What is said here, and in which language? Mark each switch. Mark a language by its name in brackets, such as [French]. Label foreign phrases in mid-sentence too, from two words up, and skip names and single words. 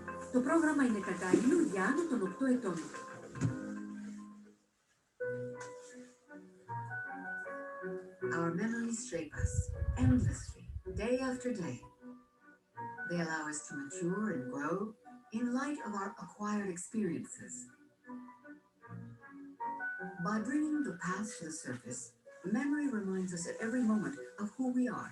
[Greek] Το πρόγραμμα είναι κατάλληλο για άνω των 8 ετών. [English] Our memories shape us endlessly, day after day. They allow us to mature and grow in light of our acquired experiences. By bringing the past to the surface, memory reminds us at every moment of who we are.